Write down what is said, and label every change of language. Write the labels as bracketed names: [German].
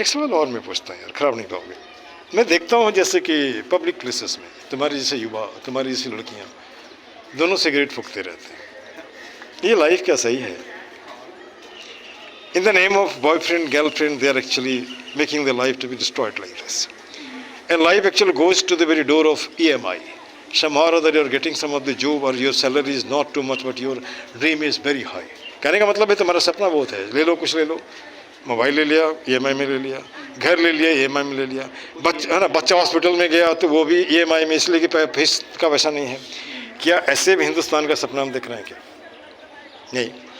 [Hindi] एक सवाल और मैं पूछता हूँ यार, खराब नहीं पाओगे। मैं देखता हूँ जैसे कि पब्लिक प्लेसेस में तुम्हारे जैसे युवा, तुम्हारी जैसी लड़कियाँ दोनों सिगरेट फूकते रहते हैं। ये लाइफ क्या सही है? [English] In the name of boyfriend girlfriend they are actually making the life to be destroyed like this, and life actually goes to the very door of EMI. Somehow or other you are getting some of the job, or your salary is not too much, but your dream is very high. [Hindi] कहने का मतलब है तुम्हारा सपना बहुत है, ले लो कुछ ले लो, मोबाइल ले लिया EMI में ले लिया, घर ले लिया EMI में ले लिया, है ना। बच्चा हॉस्पिटल में गया तो वो भी EMI में, इसलिए कि फीस का पैसा नहीं है। क्या ऐसे भी हिंदुस्तान का सपना हम देख रहे हैं क्या? नहीं।